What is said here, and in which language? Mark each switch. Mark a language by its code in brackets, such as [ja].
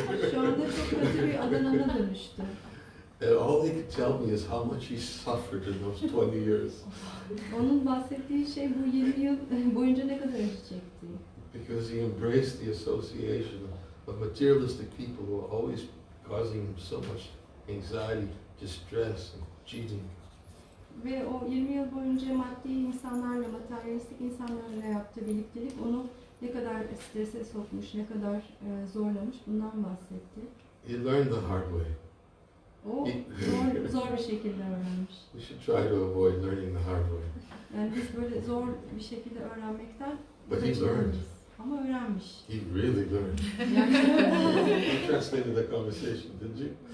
[tr] Şu anda çok kötü bir adanana dönüştü. [en] And all he could tell me is how much he suffered in those 20 years. [tr] Onun bahsettiği şey bu 20 yıl boyunca ne kadar acı çekti. [en] Because he embraced the association of materialistic people who are always causing him so much anxiety, distress, and cheating. [tr] Ve o 20 yıl boyunca maddi insanlarla, materyalistik insanlarla yaptığı birliktelik onu ne kadar strese sokmuş, ne kadar zorlamış bundan bahsetti. [en] He learned the hard way. [tr] O zor bir şekilde öğrenmiş. [en] We should try to avoid learning the hard way. [tr] Yani biz böyle zor bir şekilde öğrenmekten [en] But he learned. [tr] kaçınamayız. Ama öğrenmiş. [en] He really learned. [tr] Gerçekten. [en] You translated the conversation, didn't you?